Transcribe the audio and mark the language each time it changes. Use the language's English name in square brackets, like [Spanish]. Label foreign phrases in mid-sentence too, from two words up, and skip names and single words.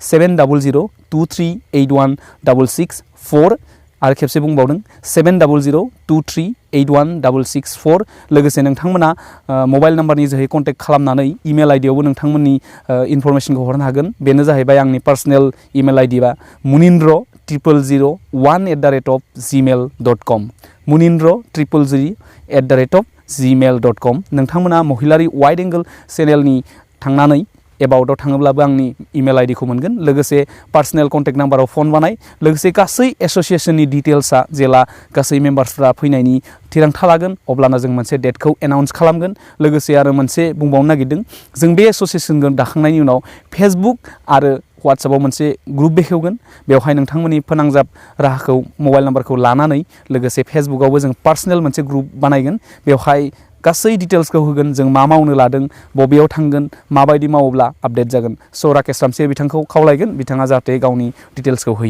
[Bodo] 700-2381-664 आरो खेबसे बुंबावदों 700-2381-664 लोगोसे नोंथांमोना [English] mobile numberनि [Bodo] जोहै कन्टेक्ट खालामनानै इमेल आइडियावबो नोंथांमोननि इनफरमेसनखौ हरनो हागोन बेनो जाहैबाय आंनि [English] personal email ID [Bodo] बा munindro001@gmail.com munindro001@gmail.com नोंथांमोना महिलारि [English] wide angle channelनि [Bodo] थांनानै एबाउटआव थाङोब्लाबो आंनि इमेल आइडिखौ मोनगोन लोगोसे [English] personal contact numberआव [Bodo] फन बानाय लोगोसे गासै [English] associationनि detailsआ [Bodo] जेला गासै मेम्बार्सफ्रा फैनायनि थिरांथा लागोन अब्लाना जों मोनसे [English] dateखौ announce [Bodo] खालामगोन लोगोसे आरो मोनसे बुंबावनो नागिरदों जों बे एस'सियेसनखौ दाखांनायनि उनाव फेसबुक आरो वाट्सएपआव मोनसे ग्रुप बेखेवगोन बेवहाय नोंथांमोननि फोनांजाब राहाखौ [English] mobile numberखौ [Bodo] लानानै लोगोसे फेसबुकआवबो जों पार्सनेल मोनसे ग्रुप बानायगोन बेवहाय गासै डिटेल्सखौ होगोन जों मा मावनो लादों बबेयाव थांगोन माबायदि मावोब्ला आपडेट जागोन स' राकेश रामसिया बिथांखौ खावलायगोन बिथाङा जाहाथे गावनि डिटेल्सखौ होयो